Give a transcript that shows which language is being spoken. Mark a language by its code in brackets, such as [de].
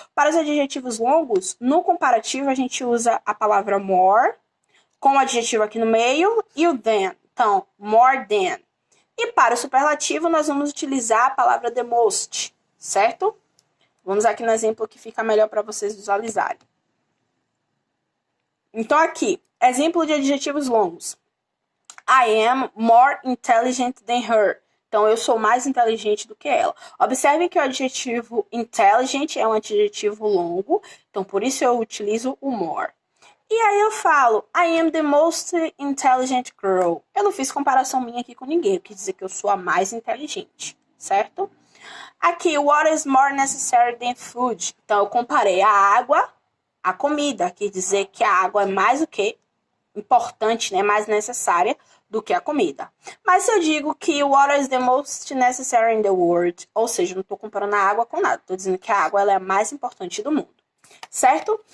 [pt] Para os adjetivos longos, no comparativo a gente usa a palavra more, com o adjetivo aqui no meio, e o than. Então, more than. E para o superlativo, nós vamos utilizar a palavra the most, certo? Vamos aqui no exemplo que fica melhor para vocês visualizarem. Então, aqui, exemplo de adjetivos longos. [en] I am more intelligent than her. [pt] Então, eu sou mais inteligente do que ela. Observem que o adjetivo intelligent é um adjetivo longo. Então, por isso eu utilizo o more. E aí eu falo, [en] I am the most intelligent girl. [pt] Eu não fiz comparação minha aqui com ninguém. Eu quis dizer que eu sou a mais inteligente, certo? Aqui, [en] water is more necessary than food. [pt] Então, eu comparei a água à comida. Quer dizer que a água é mais o que? Importante, né? Mais necessária do que a comida. Mas se eu digo que [en] water is the most necessary in the world, [pt] ou seja, eu não estou comparando a água com nada. Estou dizendo que a água ela é a mais importante do mundo. Certo?